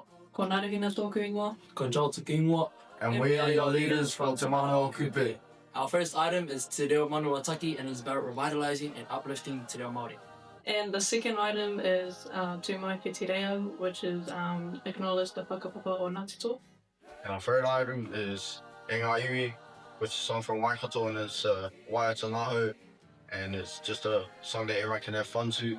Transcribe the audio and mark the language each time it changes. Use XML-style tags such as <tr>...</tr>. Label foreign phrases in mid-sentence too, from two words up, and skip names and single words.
<mi>Ko Narihina tōku ingoa. Ko Joel tōku ingoa.</mi> <en>And we are your leaders from Te Manao Kupe. Our first item is Te Reo Manuataki and is about revitalising and uplifting Te Reo Māori. And the second item is Tu Mai Ki Te Reo, which is acknowledge the</en> <mi>whakapapa o</mi> <en>Ngāti Tō. And our third item is E Ngā Iwi, which is a song from Waikato and it's Waiata Naho, and it's just a song that everyone can have fun to.</en>